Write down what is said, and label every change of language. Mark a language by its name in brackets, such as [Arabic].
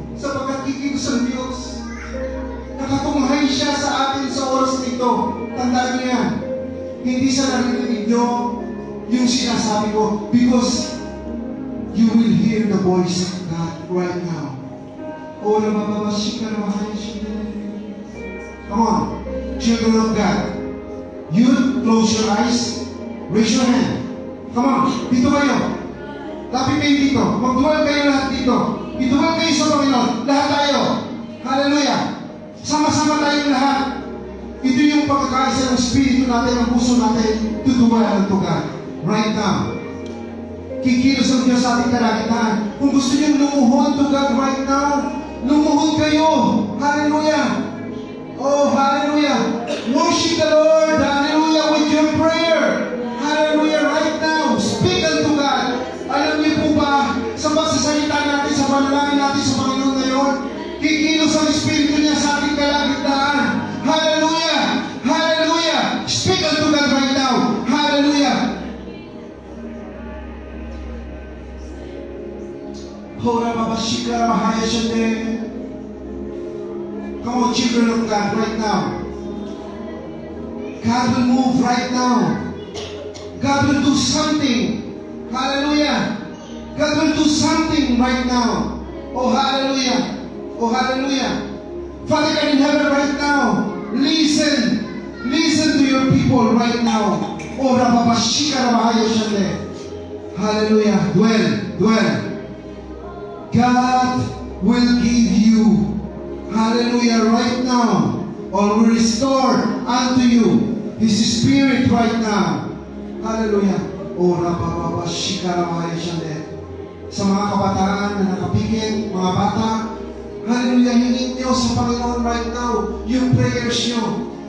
[Filipino] Sapagkat kikilos ang Diyos. Nakatunghay siya sa atin sa oras nito. Tandaan niyo yan. Hindi sa narinig niyo yung sinasabi ko [English] because you will hear the voice of God right now. [Filipino] O nabababasik ka na mahal siya. [English] Come on, children of God. You close your eyes, raise your hand. Come on, [Filipino] dito kayo. Lapit kayo dito. Magduwal kayo lahat dito. Ituwal kayo sa Panginoon. Lahat tayo. Hallelujah. Sama-sama tayong lahat. Ito yung pagkakaisa ng Espiritu natin, ng puso natin, tutuwalan [English] to God. Right now. [Filipino] Kikilos ang Diyos sa ating kalagitan. Kung gusto nyo lumuhod [English] to God right now, [Filipino] lumuhod kayo. Hallelujah. [English] Oh, hallelujah. Worship the Lord. Hallelujah. With your prayer. Hallelujah. Right now. Speak unto God. [Filipino] Alam niyo po ba, sa pagsasalita natin, sa panalangin natin sa Panginoon ngayon, kikilos ang Espiritu niya sa ating kalagitnaan. [English] Hallelujah. Hallelujah. Speak unto God right now. Hallelujah. Hora babashika mahaya shande. Come on, children of God, right now. God will move right now. God will do something. Hallelujah. God will do something right now. Oh, hallelujah. Oh, hallelujah. Father God in heaven right now, listen. Listen to your people right now. Oh, rapapashika mahaya shande. Hallelujah. Dwell. God will give you, hallelujah, right now, or will restore unto you His Spirit right now. Hallelujah. O rapapapashikaramaya shande. [Filipino] Sa mga kabataan na nakapikit, mga bata, hallelujah, hingin niyo sa Panginoon [English] right now [Filipino] yung prayers niyo.